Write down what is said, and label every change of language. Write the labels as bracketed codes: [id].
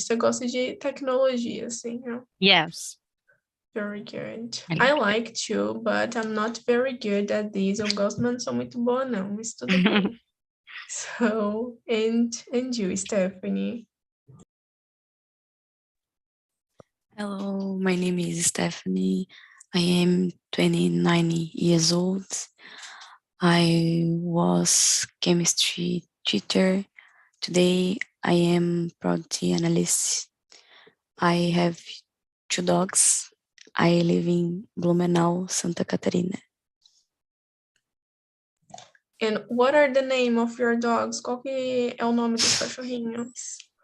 [pt] Você gosta de tecnologia, assim, né? [en] Yes. Very good. I like to, but I'm not very good at this. [pt] Eu gosto, mas não sou muito boa, não. Mas tudo bem. [en] So, and you, Stephanie? Hello, my name is Stephanie. I am 29 years old. I was chemistry teacher. Today I am product analyst. I have 2 dogs. I live in Blumenau, Santa Catarina. And what are the name of your dogs? [pt] Qual que é o nome dos cachorrinhos?